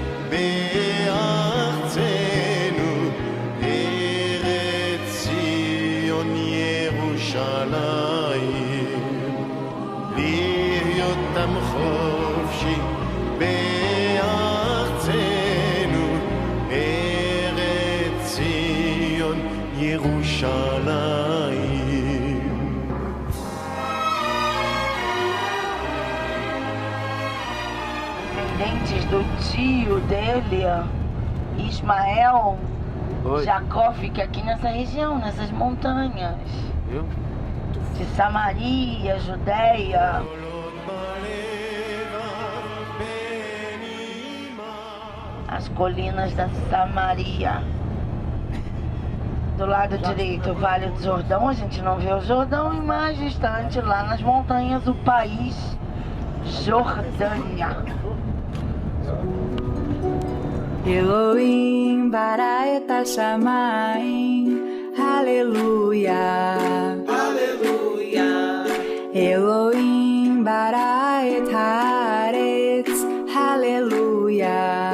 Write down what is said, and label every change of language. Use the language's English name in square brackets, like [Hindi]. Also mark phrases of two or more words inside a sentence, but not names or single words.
[Hebrew] בארצנו ארץ ציון ירושלים להיות עם חופשי בארצנו ארץ ציון ירושלים. [Portuguese] Descendentes do tio dele, Ismael, Oi. Jacó fica aqui nessa região, nessas montanhas. Viu? De Samaria, Judéia. As colinas da Samaria. Do lado direito, o Vale do Jordão. A gente não vê o Jordão, e mais distante, lá nas montanhas, o país Jordânia. [Hebrew] אלוהים ברא את השמים הללויה. Hallelujah. אלוהים ברא את הארץ הללויה.